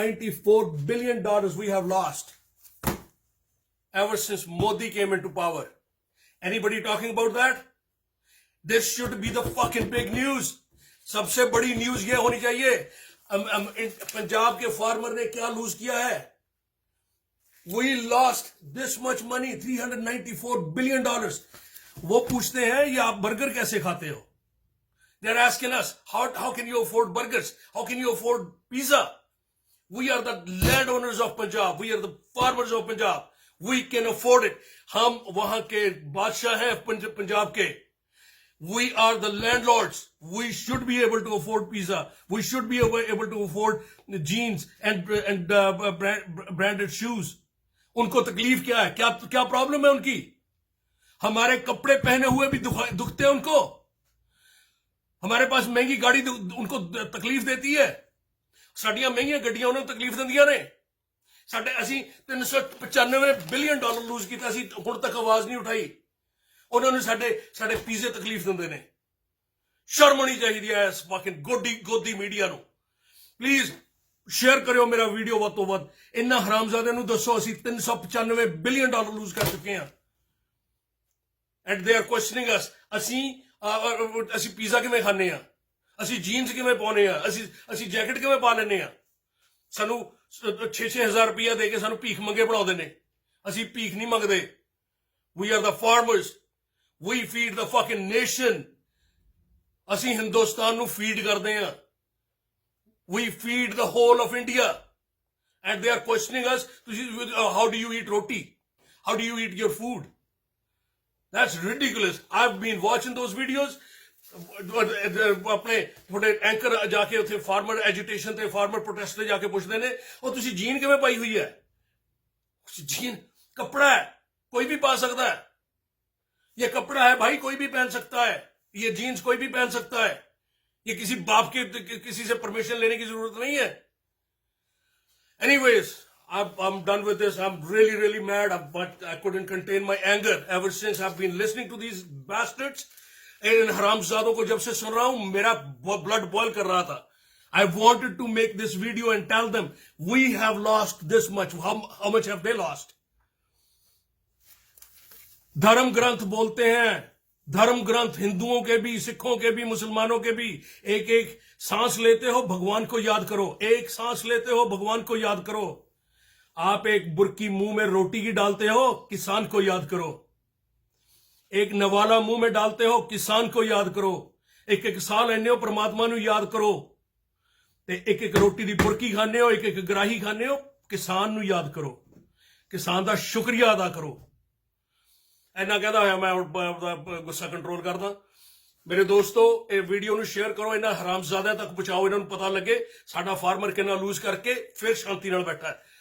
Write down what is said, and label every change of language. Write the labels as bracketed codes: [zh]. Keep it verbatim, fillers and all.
[en] three hundred ninety-four billion dollars we have lost ever since Modi came into power. Anybody talking about that? This should be the fucking big news. [hi] सबसे बड़ी news ये होनी चाहिए, अम, अम, इन- पंजाब के farmer ने क्या lose किया है। [en] We lost this much money, three hundred ninety four billion dollars. [hi] वो पूछते हैं ये आप बर्गर कैसे खाते हो? [en] They're asking us, how, how can you afford burgers? How can you afford pizza? We are the landowners of Punjab. We are the farmers of Punjab. We can afford it. [hi] हम वहां के बादशाह हैं पंज, पंजाब के। [en] We are the landlords. We should be able to afford pizza. We should be able able to afford jeans and and uh, brand, branded shoes. [hi] उनको तकलीफ क्या है? क्या क्या प्रॉब्लम है उनकी? हमारे कपड़े पहने हुए भी दुख- दुखते हैं उनको। हमारे पास महंगी गाड़ी दु- उनको तकलीफ देती है। [pa] ਸਾਡੀਆਂ ਮਹਿੰਗੀਆਂ ਗੱਡੀਆਂ ਉਹਨਾਂ ਨੂੰ ਤਕਲੀਫ ਦਿੰਦੀਆਂ ਨੇ। ਸਾਡੇ ਅਸੀਂ ਤਿੰਨ ਸੌ ਪਚਾਨਵੇਂ ਬਿਲੀਅਨ ਡਾਲਰ ਲੂਜ਼ ਕੀਤਾ ਸੀ, ਹੁਣ ਤੱਕ ਆਵਾਜ਼ ਨਹੀਂ ਉਠਾਈ। ਉਹਨਾਂ ਨੂੰ ਸਾਡੇ ਸਾਡੇ ਪੀਜ਼ੇ ਤਕਲੀਫ ਦਿੰਦੇ ਨੇ, ਸ਼ਰਮ ਹੋਣੀ ਚਾਹੀਦੀ ਹੈ ਇਸ ਫਕਿੰਗ ਗੋਦੀ ਗੋਦੀ ਮੀਡੀਆ ਨੂੰ। ਪਲੀਜ਼ ਸ਼ੇਅਰ ਕਰਿਓ ਮੇਰਾ ਵੀਡੀਓ ਵੱਧ ਤੋਂ ਵੱਧ। ਇੰਨਾ ਹਰਾਮਜ਼ਾਦੇ ਨੂੰ ਦੱਸੋ ਅਸੀਂ ਤਿੰਨ ਸੌ ਪਚਾਨਵੇਂ ਬਿਲੀਅਨ ਡਾਲਰ ਲੂਜ਼ ਕਰ ਚੁੱਕੇ ਹਾਂ [en] And they are questioning us. [pa] ਅਸੀਂ ਅਹ, ਅਸੀਂ ਪੀਜ਼ਾ ਕਿਵੇਂ ਖਾਂਦੇ ਆ, ਅਸੀਂ ਜੀਨਸ ਕਿਵੇਂ ਪਾਉਨੇ ਆ, ਅਸੀਂ ਅਸੀਂ ਜੈਕਟ ਕਿਵੇਂ ਪਾ ਲੈਂਦੇ ਆ, ਸਾਨੂੰ ਛੇ ਛੇ ਹਜ਼ਾਰ ਰੁਪਇਆ ਦੇ ਕੇ ਸਾਨੂੰ ਭੀਖ ਮੰਗੇ ਬਣਾਉਂਦੇ ਨੇ। ਅਸੀਂ ਭੀਖ ਨਹੀਂ ਮੰਗਦੇ। [en] we are the farmers, we feed the fucking nation. [pa] ਅਸੀਂ ਹਿੰਦੁਸਤਾਨ ਨੂੰ ਫੀਡ ਕਰਦੇ ਆ, [en] we feed the whole of India and they are questioning us, ਤੁਸੀਂ how do you eat roti, how do you eat your food? That's ridiculous. I've been watching those videos. [pa] ਆਪਣੇ ਤੁਹਾਡੇ anchor ਜਾ ਕੇ ਉੱਥੇ farmer agitation ਤੇ farmer protest ਤੇ ਜਾ ਕੇ ਪੁੱਛਦੇ ਨੇ, ਉਹ ਤੁਸੀਂ ਜੀਨ ਕਿਵੇਂ ਪਾਈ ਹੋਈ ਹੈ? ਜੀਨ ਕੱਪੜਾ ਹੈ, ਕੋਈ ਵੀ ਪਾ ਸਕਦਾ ਹੈ। ਇਹ ਕੱਪੜਾ ਹੈ ਭਾਈ, [hi] ਕੋਈ ਵੀ ਪਹਿਨ ਸਕਤਾ ਹੈ। ਇਹ ਜੀਨਸ ਕੋਈ ਵੀ ਪਹਿਨ ਸਕਤਾ ਹੈ। ये किसी बाप के किसी से परमिशन लेने की जरूरत नहीं है। [en] Anyways, I'm I'm done with this. I'm really really mad, but I couldn't contain my anger ever since I've been listening to these bastards. [hi] इन हरामजादों को जब से सुन रहा हूं मेरा ब्लड बॉयल कर रहा था। [en] I wanted to make this video and tell them we have lost this much. How how much have they lost? [hi] धर्म ग्रंथ बोलते हैं, धर्म ग्रंथ हिंदुओं के भी, सिखों के भी, मुसलमानों के भी। एक एक सांस लेते हो भगवान को याद करो, एक सांस लेते हो भगवान को याद करो। आप एक बुरकी मुंह में रोटी की डालते हो, किसान को याद करो। एक नवाला मुंह में डालते हो, किसान को याद करो। [pa] एक एक साह ਲੈਂਦੇ ਹੋ परमात्मा ਨੂੰ ਯਾਦ ਕਰੋ, ਤੇ ਇੱਕ ਇੱਕ ਰੋਟੀ ਦੀ ਬੁਰਕੀ ਖਾਣੇ ਹੋ, ਇੱਕ ਇੱਕ ਗਰਾਹੀ ਖਾਣੇ ਹੋ, ਕਿਸਾਨ ਨੂੰ ਯਾਦ ਕਰੋ, ਕਿਸਾਨ ਦਾ ਸ਼ੁਕਰੀਆ ਅਦਾ ਕਰੋ। ਇੰਨਾ ਕਹਿੰਦਾ ਹੋਇਆ ਮੈਂ ਆਪਦਾ ਗੁੱਸਾ ਕੰਟਰੋਲ ਕਰਦਾ। ਮੇਰੇ ਦੋਸਤੋ, ਇਹ ਵੀਡੀਓ ਨੂੰ ਸ਼ੇਅਰ ਕਰੋ, ਇਹਨਾਂ ਹਰਾਮਜ਼ਾਦਿਆਂ ਤੱਕ ਪਹੁੰਚਾਓ, ਇਹਨਾਂ ਨੂੰ ਪਤਾ ਲੱਗੇ ਸਾਡਾ ਫਾਰਮਰ ਕਿੰਨਾ ਲੂਜ਼ ਕਰਕੇ ਫਿਰ ਸ਼ਾਂਤੀ ਨਾਲ ਬੈਠਾ ਹੈ।